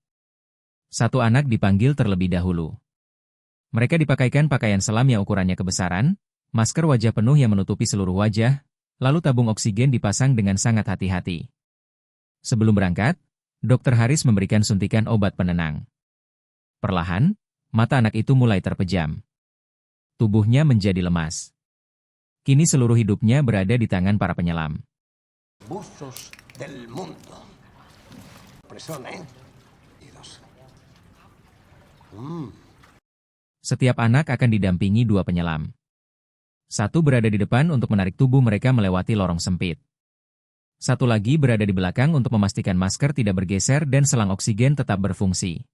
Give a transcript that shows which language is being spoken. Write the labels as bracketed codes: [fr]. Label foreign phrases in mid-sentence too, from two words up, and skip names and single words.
[id] Satu anak dipanggil terlebih dahulu. Mereka dipakaikan pakaian selam yang ukurannya kebesaran, masker wajah penuh yang menutupi seluruh wajah, lalu tabung oksigen dipasang dengan sangat hati-hati. Sebelum berangkat, Dr. Haris memberikan suntikan obat penenang. Perlahan, mata anak itu mulai terpejam. Tubuhnya menjadi lemas. Kini seluruh hidupnya berada di tangan para penyelam. [es] Buzos del mundo. Persona, ¿eh? Y dos. [id] Setiap anak akan didampingi dua penyelam. Satu berada di depan untuk menarik tubuh mereka melewati lorong sempit. Satu lagi berada di belakang untuk memastikan masker tidak bergeser dan selang oksigen tetap berfungsi.